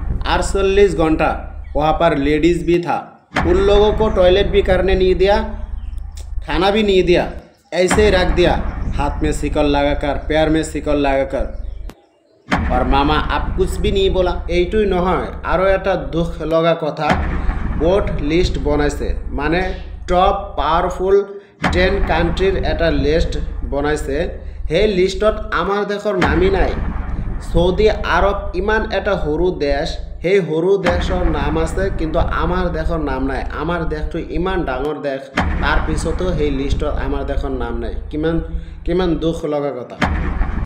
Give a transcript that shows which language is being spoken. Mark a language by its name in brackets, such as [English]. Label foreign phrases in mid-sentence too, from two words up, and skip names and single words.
[Hindi] 48 घंटा वहाँ पर लेडीज़ भी था उन लोगों को टॉयलेट भी करने नहीं दिया खाना भी नहीं दिया ऐसे ही रख दिया हाथ में सिकल लगाकर पैर में सिकल लगाकर और मामा आप कुछ भी नहीं बोला [Assamese] এইটোই নহয় আৰু এটা দুখ লগা কথা [English] vote list [Assamese] বনাইছে মানে [English] top powerful [Assamese] 10 কান্ট্রির এটা লিস্ট বনাইছে সেই লিস্টত আমাৰ দেশৰ নামই নাই সৌদি আরব ইমান এটা সৰু দেশ সেই সৰু দেশৰ নাম আছে কিন্তু আমাৰ দেশৰ নাম নাই আমাৰ দেশটো ইমান ডাঙৰ দেশ তাৰ পিছতো সেই লিষ্টত আমাৰ দেশৰ নাম নাই কিমান দুখ লগা কথা